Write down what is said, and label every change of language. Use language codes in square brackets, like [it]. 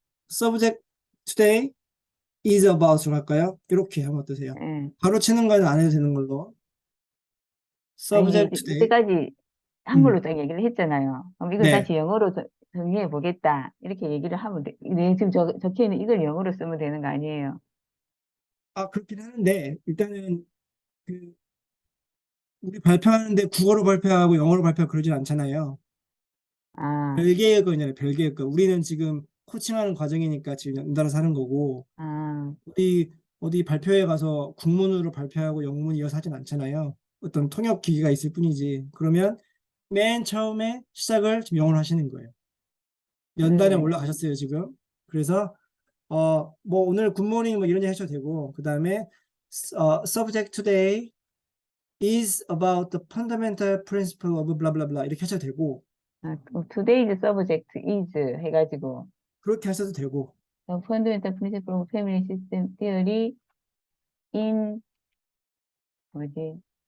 [en] Subject today is about [ko] 로 할까요? 이렇게 하면 어떠세요? 예. 바로 치는 거는 안 해도 되는 걸로. 아니 [en] Subject today. [ko] 이때까지 한글로 딱 얘기를 했잖아요. 그럼 이걸 네. 다시 영어로 정리해 보겠다 이렇게 얘기를 하면 돼. 네, 지금 적혀 있는 이걸 영어로 쓰면 되는 거 아니에요? 아, 그렇긴 하는데, 일단은, 그, 우리 발표하는데 국어로 발표하고 영어로 발표하고 그러진 않잖아요. 아, 별개의 거잖아요, 별개의 거. 우리는 지금 코칭하는 과정이니까 지금 연달아서 하는 거고, 아, 어디 발표회 가서 국문으로 발표하고 영문 이어서 하진 않잖아요. 어떤 통역 기기가 있을 뿐이지. 그러면 맨 처음에 시작을 지금 영어로 하시는 거예요. 연단에 네. 올라가셨어요, 지금. 그래서 뭐 오늘 굿모닝 뭐 이런 얘기 하셔도 되고, 그다음에 [en] subject today is about the fundamental principle of blah blah [ko] blah 이렇게 하셔도 되고, [en] Today's subject is [ko] 해가지고 그렇게 하셔도 되고. [en] The fundamental principle of family system theory in [ko] 뭐지?